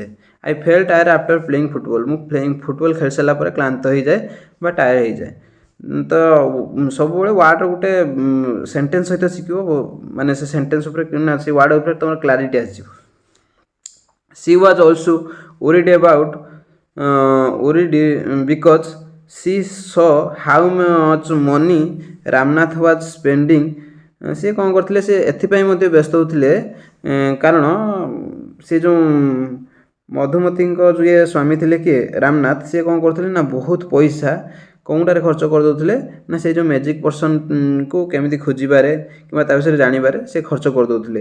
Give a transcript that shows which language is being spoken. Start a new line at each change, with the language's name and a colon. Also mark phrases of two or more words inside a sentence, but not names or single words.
English: I feel tired after playing football,
Odia: ମୁଁ ଫୁଟବଲ୍ ଖେଳି ସାରିଲା ପରେ କ୍ଳାନ୍ତ ହେଇଯାଏ ବା ଟାୟାର ହେଇଯାଏ। ତ ସବୁବେଳେ ୱାର୍ଡ଼ର ଗୋଟେ ସେଣ୍ଟେନ୍ସ ସହିତ ଶିଖିବ, ମାନେ ସେ ସେଣ୍ଟେନ୍ସ ଉପରେ ନା ସେ ୱାର୍ଡ଼ ଉପରେ ତୁମର କ୍ଲାରିଟି ଆସିଯିବ।
English: she was also worried because she saw how much money Ramnath was spending.
Odia: ସେ କ'ଣ କରିଥିଲେ, ସେ ଏଥିପାଇଁ ମଧ୍ୟ ବ୍ୟସ୍ତ ହେଉଥିଲେ କାରଣ ସେ ଯେଉଁ ମଧୁମତିଙ୍କ ଯିଏ ସ୍ୱାମୀ ଥିଲେ କିଏ ରାମନାଥ, ସିଏ କ'ଣ କରୁଥିଲେ ନା ବହୁତ ପଇସା କେଉଁଟାରେ ଖର୍ଚ୍ଚ କରିଦେଉଥିଲେ ନା ସେଇ ଯେଉଁ ମ୍ୟାଜିକ୍ ପର୍ସନ୍କୁ କେମିତି ଖୋଜିବାରେ କିମ୍ବା ତା ବିଷୟରେ ଜାଣିବାରେ ସେ ଖର୍ଚ୍ଚ କରିଦେଉଥିଲେ।